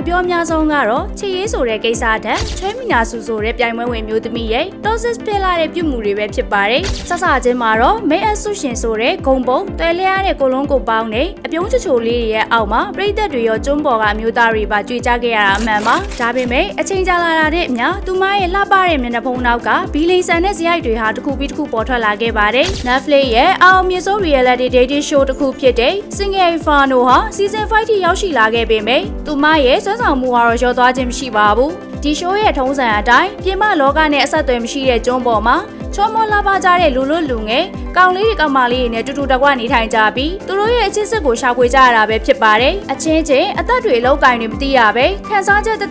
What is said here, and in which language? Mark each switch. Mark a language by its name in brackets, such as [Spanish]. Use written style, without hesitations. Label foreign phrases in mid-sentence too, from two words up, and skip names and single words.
[Burmese] ပြောများဆုံးကတော့ချစ်ရေးဆိုတဲ့ကိစ္စတဲ့ချွဲမီနာစုဆိုတဲ့ပြိုင်ပွဲဝင်မျိုးသမီးရဲ့ toxic ဖြစ်လာတဲ့ပြုမှုတွေပဲဖြစ်ပါတယ်။ဆက်စချင်းမှာတော့ May အဆုရှင်ဆိုတဲ့ဂုံပုံတွဲလျားတဲ့ကိုလုံးကိုပေါင်းနဲ့အပြုံးချိုချိုလေး တွေရဲ့အောက်မှာပရိသတ်တွေရောကျွန်းပေါ်ကအမျိုးသားတွေပါကြွေကြခဲ့ရတာအမှန်ပါ။ဒါပေမဲ့အချိန်ကြာလာတဲ့အမျှသူမရဲ့လှပတဲ့မျက်နှာဖုံးနောက်က ဘီလီဆန်တဲ့ဇယိုက်တွေဟာတစ်ခုပြီးတစ်ခုပေါ်ထွက်လာခဲ့ပါတယ်။ Netflix ရဲ့အောင်မြင်ဆုံး [English] reality dating show [Burmese] တစ်ခုဖြစ်တဲ့ Single Inferno ဟာ Season 5 ထိရောက်ရှိလာခဲ့ပေမဲ့သူမရဲ့စွမ်းဆောင်မှုကတော့ရောသွားခြင်းမရှိပါဘူး။ဒီ show ရဲ့ထုံးစံအတိုင်းပြင်ပလောကနဲ့အဆက်အသွယ်မရှိတဲ့ကျွန်းပေါ်မှာချောမောလာပါကြတဲ့လူငယ်ကောင်လေးတွေကောင်မလေးတွေနဲ့တူတူတကွနေထိုင်ကြပြီးသူတို့ရဲ့အချစ်စစ်ကိုရှာဖွေကြရတာပဲဖြစ်ပါတယ်။အချင်းချင်းအသက်တွေအလောက်ကိုင်းတွေမသိရပဲခန်းစားချက်တက်